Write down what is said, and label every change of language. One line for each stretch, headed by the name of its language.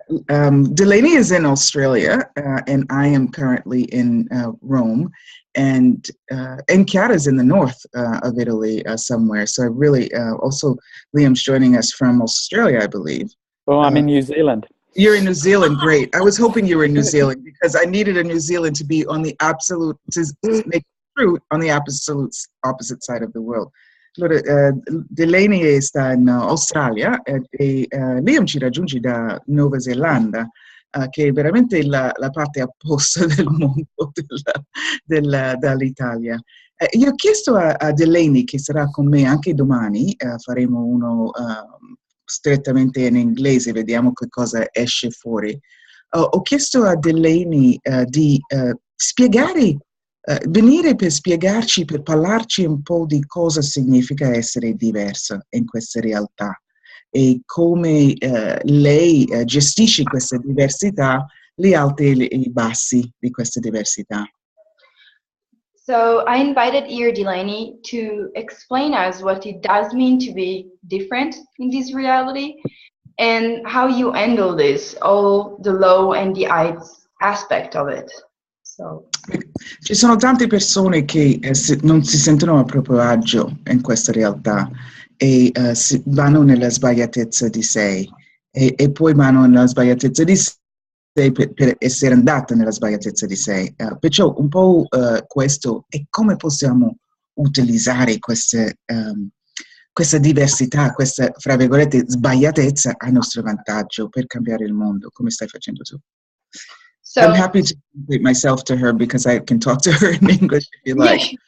English: Delaney is in Australia, and I am currently in Rome, and Chiara is in the north of Italy somewhere. So I really also Liam's joining us from Australia, I believe. Oh, I'm in New Zealand. You're in New Zealand, great. I was hoping you were in New Zealand because I needed a New Zealand to be on the absolute, to make truth on the opposite side of the world.
Italian: Allora, Delaney sta in Australia e Liam ci raggiunge da Nuova Zelanda, che è veramente la parte opposta del mondo dall'Italia. Io ho chiesto a Delaney, che sarà con me anche domani, faremo uno strettamente in inglese, vediamo che cosa esce fuori. Ho chiesto a Delaney di spiegare, venire per spiegarci, per parlarci un po' di cosa significa essere diversa in questa realtà e come lei gestisce questa diversità, gli alti e i bassi di questa diversità.
English: So I invited Ear Delaney to explain us what it does mean to be different in this reality and how you handle this, all the low and the high aspect of it. So.
Italian: Ci sono tante persone che non si sentono a proprio agio in questa realtà e vanno nella sbagliatezza di sé e poi vanno nella sbagliatezza di sé per essere andata nella sbagliatezza di sé. Perciò un po' questo è come possiamo utilizzare questa diversità, questa, fra virgolette, sbagliatezza a nostro vantaggio per cambiare il mondo, come stai facendo tu.
English: So, I'm happy to translate myself to her because I can talk to her in English if you like.